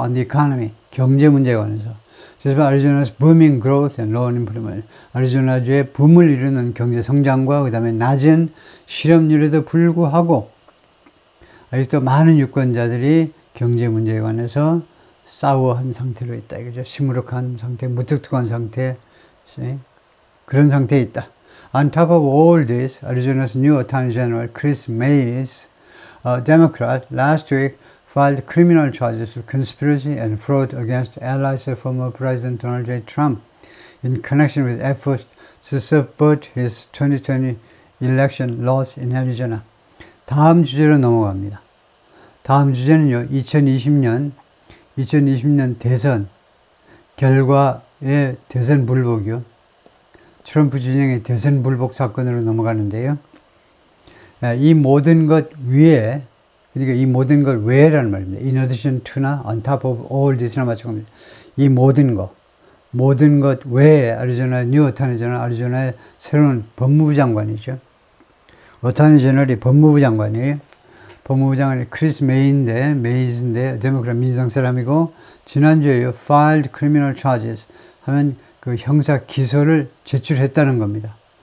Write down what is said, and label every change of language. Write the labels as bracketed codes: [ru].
[en] On the economy, [ko] 경제 문제에 관해서. 그래서 [en] Arizona's booming growth and low unemployment, [ko] 애리조나주의 붐을 이루는 경제 성장과 그 다음에 낮은 실업률에도 불구하고 아직도 많은 유권자들이 경제 문제에 관해서 싸워한 상태로 있다. 이거죠. 시무룩한 상태, 무뚝뚝한 상태, 그런 상태에 있다. [en] On top of all this, Arizona's new Attorney General Chris Mays, a Democrat, last week filed criminal charges of conspiracy and fraud against allies of former President Donald J. Trump in connection with efforts to subvert his 2020 election loss in Arizona. [ko] 다음 주제로 넘어갑니다. 다음 주제는요, 2020년 대선 결과의 대선 불복이요. 트럼프 진영의 대선 불복 사건으로 넘어가는데요. 이 모든 것 위에, 그러니까 이 모든 것 외라는 말입니다. [en] In addition to [ko] 나 [en] on top of all this [ko] 나 마찬가지입니다. 이 모든 것 외에 뉴 어터니 제너럴, 애리조나의 새로운 법무부 장관이죠. 어터니 제너럴이 법무부 장관이에요. 법무부 장관이 크리스 메이즈인데 데모크라 민주당 사람이고, 지난주에요, [en] filed criminal charges [ko] 하면 그 형사 기소를 제출했다는 겁니다.